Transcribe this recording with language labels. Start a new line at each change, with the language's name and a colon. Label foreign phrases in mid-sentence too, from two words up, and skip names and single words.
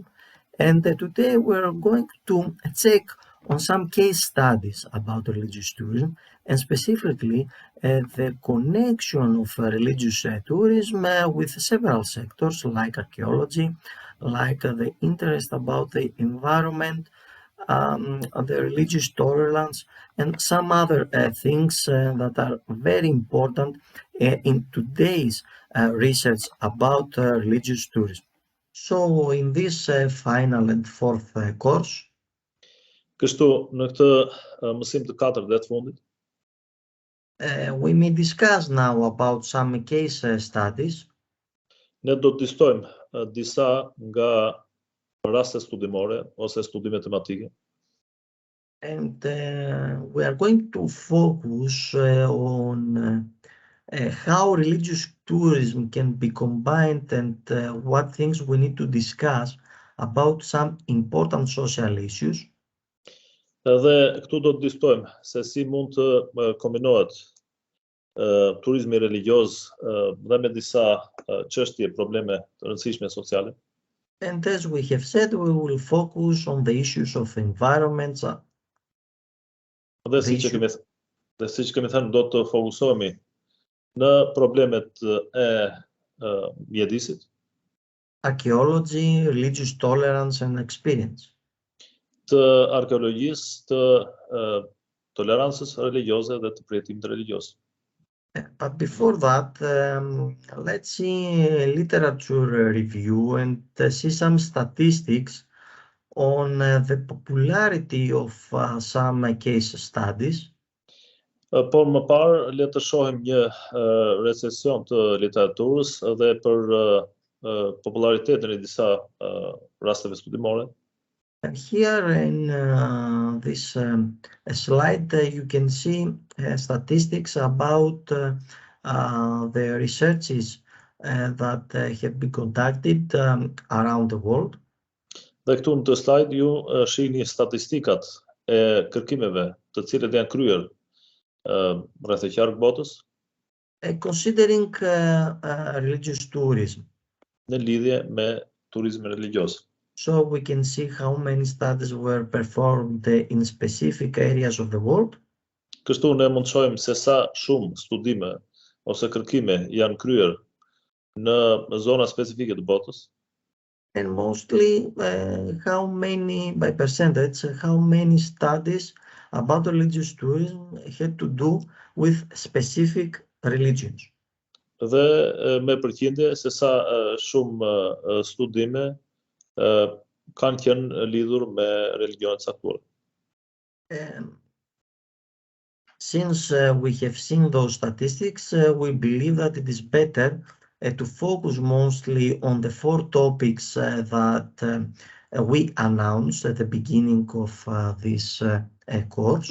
English: And today we're going to check on some case studies about religious tourism, and specifically the connection of religious tourism with several sectors like archaeology, like the interest about the environment, the religious tolerance, and some other things that are very important in today's research about religious tourism. So in this final and fourth course,
Albanian: Kështu, në këtë mësim të katërt dhe të fundit,
English: we may discuss now about some case studies.
Albanian: ne do të diskutojmë disa nga raste studimore ose studime tematike.
English: And we are going to focus on how religious tourism can be combined and what things we need to discuss about some important social issues.
Albanian: Dhe këtu do të diskutojmë se si mund të kombinohet turizmi religioz dhe me disa çështje, probleme të rëndësishme sociale.
English: And as we have said, we will focus on the issues of environments.
Albanian: Dhe siç kemi thënë, do të fokusohemi në problemet e mjedisit,
English: archaeology, religious tolerance and experience.
Albanian: të arkeologjisë, të tolerancës religioze dhe të përjetimit religioz.
English: But before that, let's see a literature review and see some statistics on the popularity of some case studies.
Albanian: Por më parë, le të shohim një recesion të literaturës dhe për popularitetin e disa rasteve studimore.
English: And here in this slide, you can see statistics about the researches that have been conducted around the world.
Albanian: Dhe këtu në të slide ju shihni statistikat e kërkimeve të cilët janë kryer rreth e qark botës,
English: considering religious tourism.
Albanian: Në lidhje me turizmin religioz.
English: So we can see how many studies were performed in specific areas of the world.
Albanian: Kështu ne mund të shohim se sa shumë studime ose kërkime janë kryer në zona specifike të botës.
English: And mostly how many, by percentage, how many studies about religious tourism had to do with specific religions.
Albanian: Dhe me përqindje se sa shumë studime kanë qenë lidhur me religionet caktuar.
English: Since we have seen those statistics, we believe that it is better to focus mostly on the four topics that we announced at the beginning of this course.